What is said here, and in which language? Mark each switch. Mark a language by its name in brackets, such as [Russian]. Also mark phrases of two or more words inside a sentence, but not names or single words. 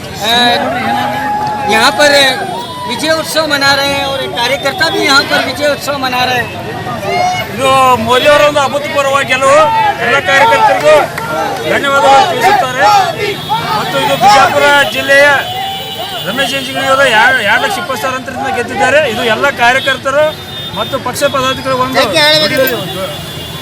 [Hindi] यहाँ पर विजय उत्सव मना रहे हैं और कार्यकर्ता भी यहाँ पर विजय उत्सव मना रहे हैं। [Kannada] ಇದು ಮೋದಿ ಅವರ ಒಂದು ಅಭೂತಪೂರ್ವ ಗೆಲುವು. ಎಲ್ಲ ಕಾರ್ಯಕರ್ತರಿಗೂ ಧನ್ಯವಾದಗಳು ತಿಳಿಸುತ್ತಾರೆ. ಮತ್ತು ಇದು ಬಿಜಾಪುರ ಜಿಲ್ಲೆಯ ರಮೇಶ್ ಜಿಗಜಿಣಗಿ ಅವರು 2,20,000 ಅಂತರದಿಂದ ಗೆದ್ದಿದ್ದಾರೆ. ಇದು ಎಲ್ಲ ಕಾರ್ಯಕರ್ತರು ಮತ್ತು ಪಕ್ಷ ಪದಾಧಿಕಾರಿಗಳು ಒಂದು